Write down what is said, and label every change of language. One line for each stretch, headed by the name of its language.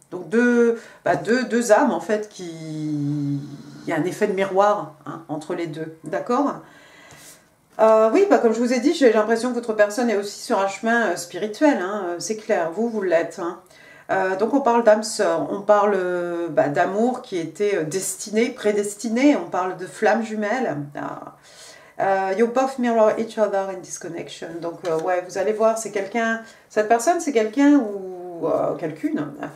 French: Donc deux âmes en fait il y a un effet de miroir hein, entre les deux, d'accord? Oui, comme je vous ai dit, j'ai l'impression que votre personne est aussi sur un chemin spirituel, hein, c'est clair, vous l'êtes. Hein. Donc on parle d'âme sœur, on parle d'amour qui était destiné, prédestiné, on parle de flammes jumelles.
English: You both mirror each other in this connection.
French: Donc ouais, vous allez voir, c'est quelqu'un, cette personne c'est quelqu'un ou quelqu'une.